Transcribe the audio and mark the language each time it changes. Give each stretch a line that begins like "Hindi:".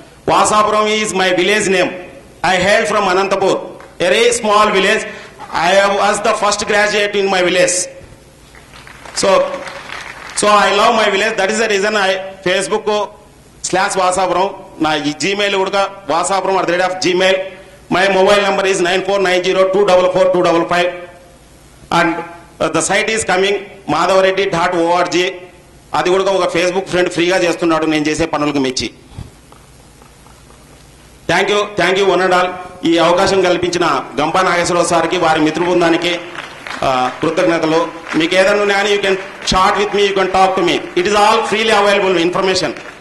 English: Vasapuram is my village name. I hail from Anantapur, a very small village. I was the first graduate in my village. So I love my village. That is the reason I Facebook/Vasapuram.
Telugu: నా Gmail కూడా vasapuram@gmail.
English: My mobile number is 9490244255 and the site is coming madhavareddy.org.
Telugu: అది కూడా ఒక Facebook friend ఫ్రీగా చేస్తున్నాడు నేను చేసే పనులకు మెచ్చి.
English: Thank you one and all.
Telugu: ఈ అవకాశం కల్పించిన గంపా నాగేశ్వరరావు సార్కి, వారి మిత్ర బృందానికి కృతజ్ఞతలు. మీకు ఏదైనా ఉన్నాయని
English: You can chat with me, you can talk to me. It is all freely available information.